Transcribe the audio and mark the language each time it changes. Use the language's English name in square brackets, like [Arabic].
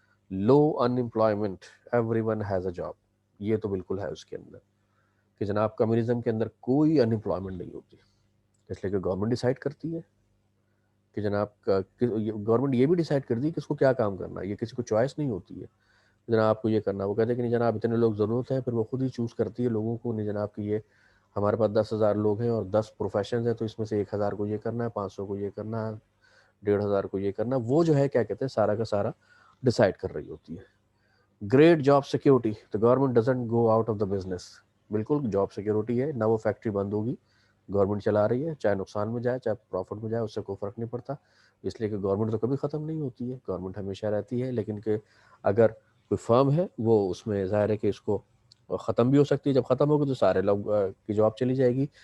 [English] low unemployment, everyone has a job, [Urdu] یہ تو بالکل ہے اس کے اندر کہ جناب کمیونزم کے اندر کوئی ان امپلائمنٹ نہیں ہوتی، اس لیے کہ گورنمنٹ ڈیسائیڈ کرتی ہے کہ جناب گورنمنٹ یہ بھی ڈیسائیڈ کرتی ہے کہ اس کو کیا کام کرنا ہے. یہ کسی کو چوائس نہیں ہوتی ہے جناب آپ کو یہ کرنا. وہ کہتے ہیں کہ نہیں جناب اتنے لوگ ضرورت ہے، پھر وہ خود ہی چوز کرتی ہے لوگوں کو. نہیں جناب کہ یہ ہمارے پاس 10,000 لوگ ہیں اور 10 پروفیشنز ہیں تو اس میں سے 1,000 کو یہ کرنا ہے، 500 کو یہ کرنا ہے، 1,500 کو یہ کرنا. وہ جو ہے کیا کہتے ہیں سارا کا سارا ڈیسائیڈ کر رہی ہوتی ہے. [English] Great job security, the government doesn't go out of the business. [Urdu] بالکل جاب سیکیورٹی ہے، نہ وہ فیکٹری بند ہوگی، گورنمنٹ چلا رہی ہے، چاہے نقصان میں جائے چاہے پروفٹ میں جائے اس سے کوئی فرق نہیں پڑتا. اس لیے کہ گورنمنٹ تو کبھی ختم نہیں ہوتی ہے، گورنمنٹ ہمیشہ رہتی ہے. لیکن کہ اگر کوئی فرم ہے وہ اس میں ظاہر ہے کہ اس کو ختم بھی ہو سکتی ہے. جب ختم ہوگی تو سارے لوگ کی جاب چلی جائے گی.